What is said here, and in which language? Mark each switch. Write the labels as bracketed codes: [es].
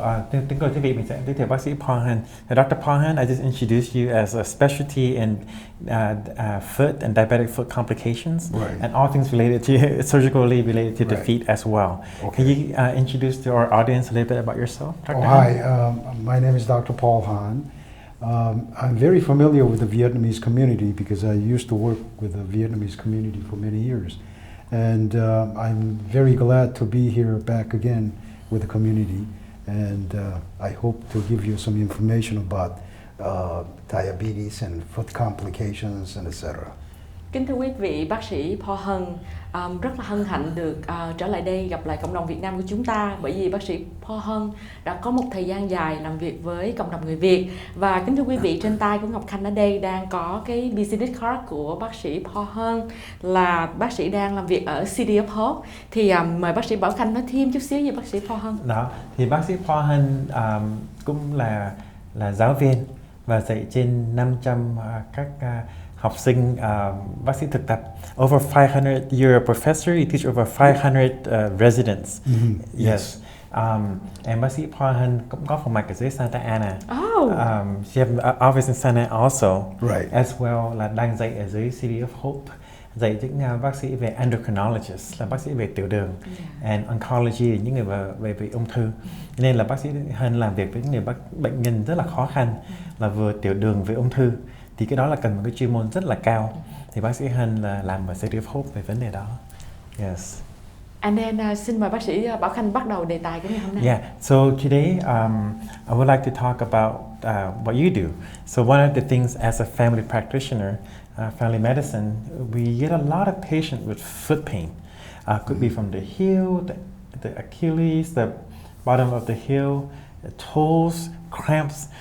[vi] Kính quý vị, mình sẽ giới thiệu bác sĩ THÂN. [en] Dr. THÄN, I just introduced you as a specialty in foot and diabetic foot complications, right, and all things related to surgically related to the right, feet as well. Okay. Can you introduce to our audience a little bit about yourself, Dr. Hi, my name is Dr. Paul Hahn. I'm very familiar with the Vietnamese community because I used to work with the Vietnamese community for many years. And I'm very glad to be here back again with the community. And I hope to give you some information about diabetes and foot complications and etc. [vi] Kính thưa quý vị, bác sĩ THÄN rất là hân hạnh được trở lại đây gặp lại cộng đồng Việt Nam của chúng ta, bởi vì bác sĩ THÄN đã có một thời gian dài làm việc với cộng đồng người Việt. Và kính thưa quý vị, trên tay của Ngọc Khanh ở đây đang có cái [en] business card [vi] của bác sĩ THÄN, là bác sĩ đang làm việc ở City of Hope. Thì mời bác sĩ Bảo Khanh nói thêm chút xíu về bác sĩ THÄN. Đó, thì bác sĩ THÄN cũng là giáo viên và dạy trên 500 các học sinh bác sĩ thực tập. [en] Over 500, you're a professor, you teach over 500 residents. Mm-hmm. Yes. [vi] And bác sĩ THÄN cũng có phòng mạch ở dưới Santa Ana. Oh. [en] She have an office in Santa Ana also. Right. As well [vi] là đang dạy ở dưới City of Hope, dạy những bác sĩ về endocrinologist, là bác sĩ về tiểu đường, [en] and oncology, [vi] những người về ung thư. Nên là bác sĩ Hân làm việc với những người bệnh nhân rất là khó khăn, là vừa tiểu đường với ung thư. Thì cái đó là cần một cái chuyên môn rất là cao. Thì bác sĩ Hân là làm ở City of Hope về vấn đề đó. [en] Yes. And then [vi] xin mời bác sĩ Bảo Khanh bắt đầu đề tài của ngày hôm nay. [en] Yeah. So today I would like to talk about what you do. So one of the things as a family practitioner, family medicine, we get a lot of patients with foot pain. Could be from the heel, the Achilles, the bottom of the heel, the toes, cramps.